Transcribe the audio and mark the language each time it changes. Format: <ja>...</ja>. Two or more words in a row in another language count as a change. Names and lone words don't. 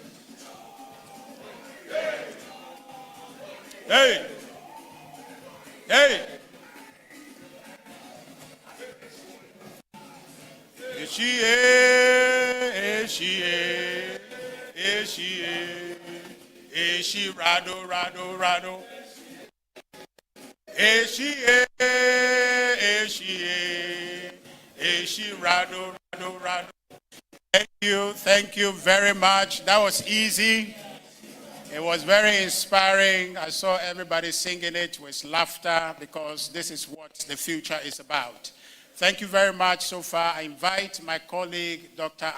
<en>Hey! Hey! She rado, rado, rado. She rado, rado, rado. Thank you very much. That was easy. It was very inspiring. I saw everybody singing it with laughter because this is what the future is about. Thank you very much so far. I invite my colleague, Dr.</en>